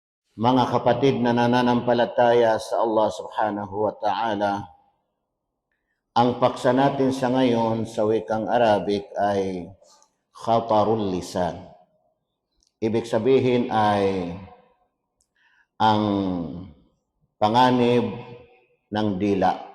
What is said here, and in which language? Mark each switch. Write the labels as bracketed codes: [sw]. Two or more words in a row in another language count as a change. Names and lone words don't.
[tl] Mga kapatid na nananampalataya sa Allah [ar] سبحانه وتعالى, [tl] ang paksa natin sa ngayon sa wikang Arabic ay [ar] خطر اللسان. [tl] Ibig sabihin ay ang panganib ng dila.